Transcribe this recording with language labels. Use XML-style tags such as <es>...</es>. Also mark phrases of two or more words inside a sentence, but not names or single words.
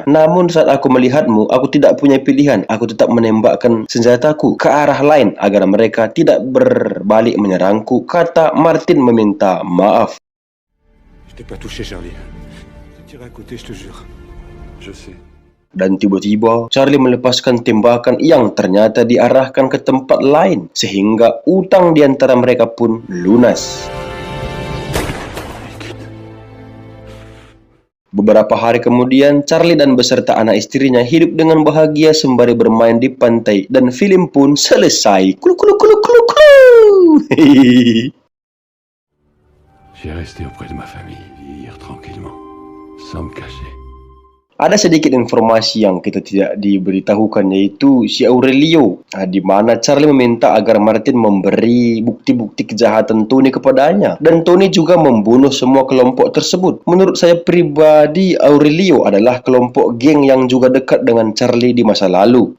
<id>Namun saat aku melihatmu, aku tidak punya pilihan. Aku tetap menembakkan senjataku ke arah lain agar mereka tidak berbalik menyerangku, kata Martin meminta maaf.</id> <fr>Je t'ai pas touché, Charlie. Je t'ai tiré à côté, je te jure. Je sais.</fr> <id>Dan tiba-tiba, Charlie melepaskan tembakan yang ternyata diarahkan ke tempat lain, sehingga utang di antara mereka pun lunas. Beberapa hari kemudian, Charlie dan beserta anak istrinya hidup dengan bahagia sembari bermain di pantai, dan film pun selesai. Kulu kulu kulu kulu kulu.</id> <fr>J'ai resté auprès de ma famille, vivre tranquillement, sans me cacher.</fr> <id>Ada sedikit informasi yang kita tidak diberitahukan, yaitu si Aurelio, di mana Charlie meminta agar Martin memberi bukti-bukti kejahatan Tony kepadanya, dan Tony juga membunuh semua kelompok tersebut. Menurut saya pribadi, Aurelio adalah kelompok geng yang juga dekat dengan Charlie di masa lalu.</id>